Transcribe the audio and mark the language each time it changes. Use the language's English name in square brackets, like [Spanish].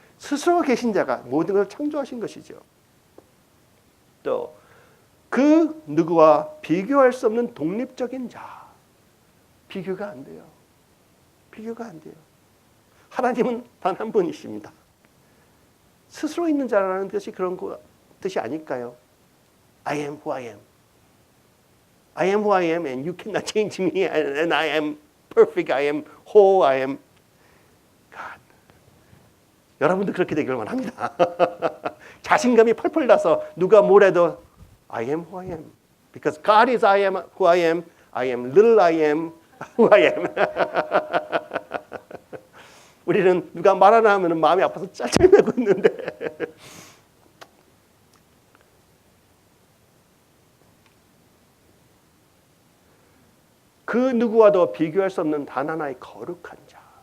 [Korean] 스스로 계신 자가 모든 것을 창조하신 것이죠. 또 그 누구와 비교할 수 없는 독립적인 자. 비교가 안 돼요. 비교가 안 돼요. 하나님은 단 한 분이십니다. 스스로 있는 자라는 뜻이 그런 뜻이 아닐까요? [English] I am who I am. I am who I am and you cannot change me and I am perfect. I am whole. I am God. [Korean] 여러분도 그렇게 되기를 원합니다. 자신감이 펄펄 나서 누가 뭐래도 [English] I am who I am. Because God is I am who I am. I am little I am who I am. [Korean] 우리는 누가 말 하나 하면 마음이 아파서 짤짤매고 있는데 그 누구와도 비교할 수 없는 단 하나의 거룩한 자.